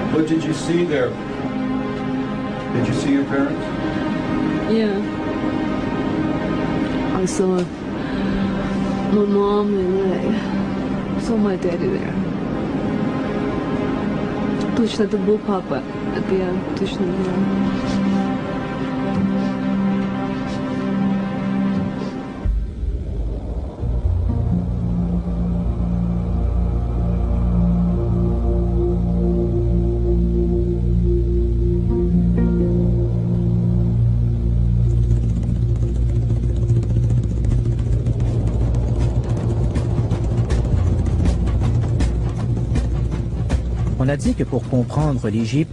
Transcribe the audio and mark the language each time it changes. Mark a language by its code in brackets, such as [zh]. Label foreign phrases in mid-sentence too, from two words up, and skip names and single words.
[en] did you see your parents? Yeah. I saw my mom and I saw my daddy there. [ru] Точно это был папа. Это я точно знаю. [fr] On a dit que pour comprendre l'Égypte,